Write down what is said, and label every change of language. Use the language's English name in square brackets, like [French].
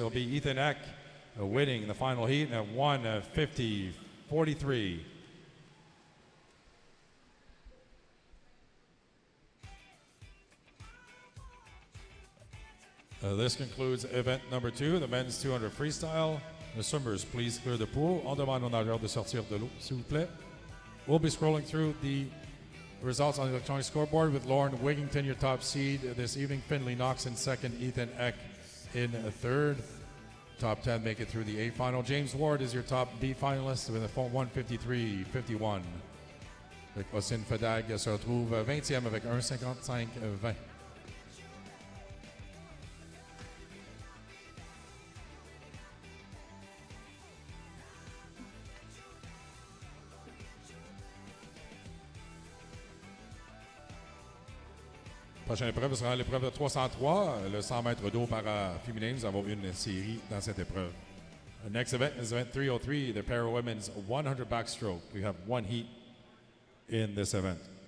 [English] It'll be Ethan Eck winning the final heat at 1:50.43. This concludes event number 2, the men's 200 freestyle. The swimmers, please clear the pool. [French] On demande aux nageurs de sortir de l'eau, s'il vous plaît. [English] We'll be scrolling through the results on the electronic scoreboard with Lauren Wigington, your top seed this evening. Finley Knox in second. Ethan Eck in third. Top 10 make it through the A final. James Ward is your top B finalist with a 1:53.51. [French] Ossine Fedag se retrouve 20e avec 1:55.20. Prochaine épreuve sera l'épreuve de 303, le 100 mètres d'eau para féminin. Nous avons une série dans cette épreuve. [English] The next event is event 303, the para women's 100 backstroke. We have one heat in this event.